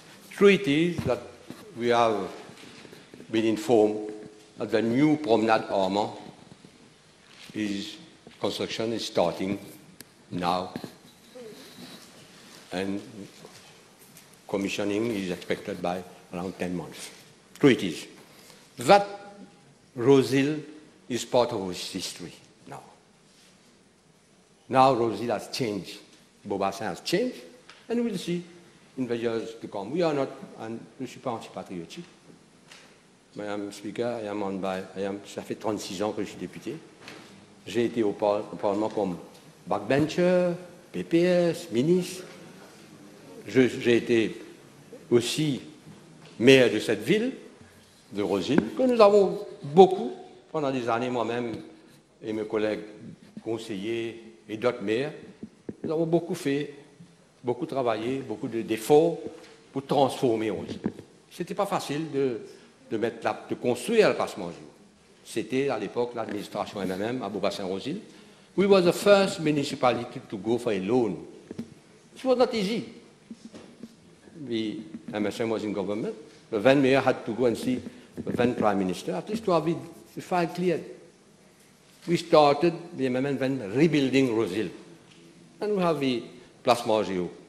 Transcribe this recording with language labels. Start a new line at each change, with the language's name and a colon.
English: True it is that we have been informed that the new Promenade Armand construction is starting now, and commissioning is expected by around 10 months. True it is. That Rosehill is part of its history now. Now Rosehill has changed. Beaubassin has changed, and we'll see in the years to come. We are not, and
French: je ne suis pas anti-patriotique. Madame Speaker, ça fait 36 ans que je suis député. J'ai été au Parlement comme backbencher, PPS, ministre. J'ai été aussi maire de cette ville, de Rosehill, que nous avons beaucoup, pendant des années, moi-même et mes collègues conseillers et d'autres maires, nous avons beaucoup fait, beaucoup travaillé, beaucoup d'efforts pour transformer Rosehill. Ce n'était pas facile de construire le passement jour. C'était à l'époque l'administration MMM à Beaubassin-Rosehill.
English: We were the first municipality to go for a loan. It was not easy. The MSM was in government. The then mayor had to go and see the then prime minister, at least to have the file cleared. We started, the MMM then rebuilding Rosehill. And we have the Place Margio.